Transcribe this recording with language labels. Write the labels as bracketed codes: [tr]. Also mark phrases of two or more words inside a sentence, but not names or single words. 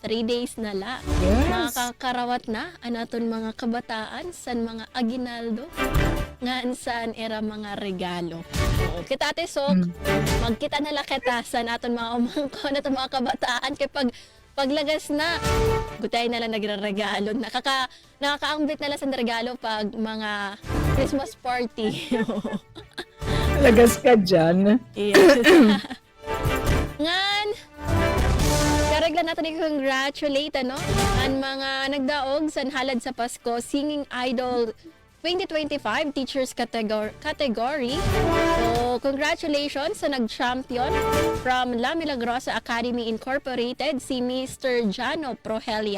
[war] 3 days na la. Yes. Nakakarawat na ang aton mga kabataan san mga aginaldo ngan san era mga regalo. Oo, kita Ate Sok, magkita na kita sa naton mga umangko naton mga kabataan kay paglagas na gutay na lang nagre-regalo. Nakakaambit na lang sa regalo pag mga [en] Christmas party. [war] Lagas ka dyan. Yes. Ngan, karaglan natin i-congratulate ang mga nagdaog sa halad sa Pasko Singing Idol 2025 Teachers category. So, congratulations sa nag-champion from La Milagrosa Academy Incorporated, si Mr. Jano Prohelia.